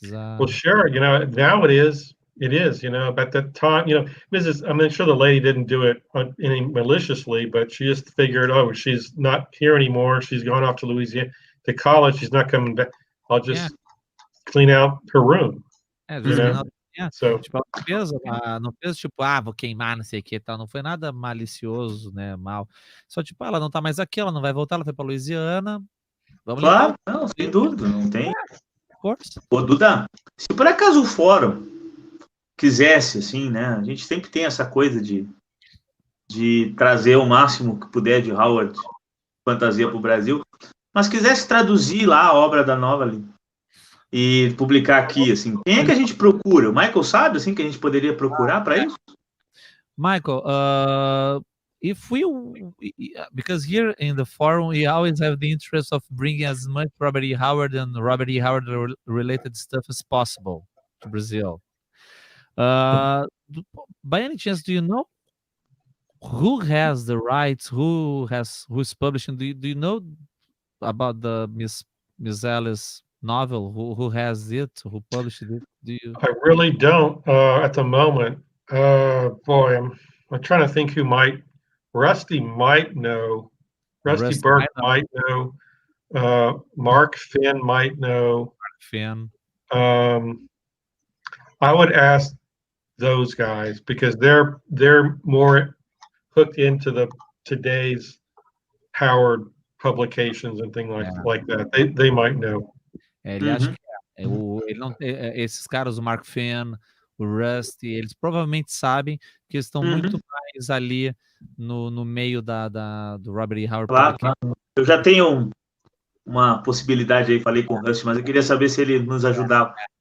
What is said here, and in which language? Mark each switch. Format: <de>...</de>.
<en>Well, sure. Now it is. It is. At that time, I'm sure the lady didn't do it any maliciously, but she just figured, oh, she's not here anymore. She's gone off to Louisiana to college. She's not coming back. I'll just clean out her room.</en> <pt>So, tipo, ela não fez tipo, vou queimar, não sei o que, tal. Não foi nada malicioso, né, mal. Só tipo, ela não tá mais aqui, ela não vai voltar, ela foi pra Louisiana. Vamos claro, não, sem dúvida, não tem. Ô, Duda, se por acaso o Fórum quisesse, assim, né, a gente sempre tem essa coisa de trazer o máximo que puder de Howard fantasia pro Brasil, mas quisesse traduzir lá a obra da Novalyne e publicar aqui, assim, quem é que a gente procura? O Michael sabe, assim, que a gente poderia procurar para isso?</pt> <en>Michael, if we, because here in the forum, we always have the interest of bringing as much Robert E. Howard and Robert E. Howard related stuff as possible to Brazil. By any chance, do you know who has the rights, who's publishing? Do you know about the Miss Alice novel? Who has it? Who published it? Do you? I really don't at the moment. Boy, I'm trying to think who might. Rusty might know. Rusty Burke might know. Mark Finn might know. Finn. I would ask those guys because they're more hooked into today's Howard publications and things like that. They might know.</en> <pt>Ele acha que ele não, esses caras, o Mark Finn, o Rusty, eles provavelmente sabem que estão muito mais ali no meio do Robert E. Howard. Claro. Eu já tenho uma possibilidade aí, falei com o Rusty, mas eu queria saber se ele nos ajudava.</pt>